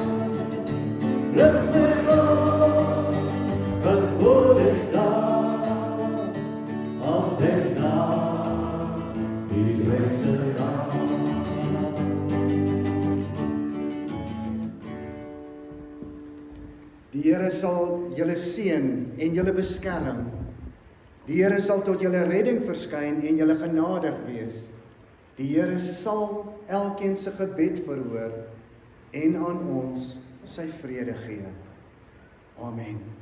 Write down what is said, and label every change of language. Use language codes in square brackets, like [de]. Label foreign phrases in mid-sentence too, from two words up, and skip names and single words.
[af] Lucht mij op, wat voor ik daar, altijd daar, die wezen daar. Die Here sal julle seën en julle beskerm. Die Here sal tot julle redding verskyn en julle genadig wees. Die Here sal elkeen se gebed verhoor en aan ons sy vrede gee. Amen.